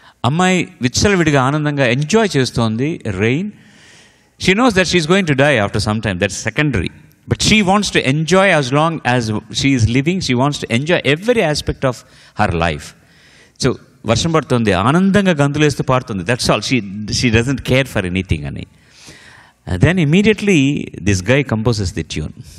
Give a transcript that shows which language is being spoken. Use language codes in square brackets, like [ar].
[te] అమ్మాయి విచ్చలవిడిగా ఆనందంగా ఎంజాయ్ చేస్తోంది rain. [en] She knows that she's going to die after some time. That's secondary. But she wants to enjoy as long as she is living. She wants to enjoy every aspect of her life. [te] So, వర్షం పడుతుంది, ఆనందంగా గంతులేస్తూ పాడుతుంది. [en] That's all. She doesn't care for anything. Ani. Then immediately, this guy composes the tune.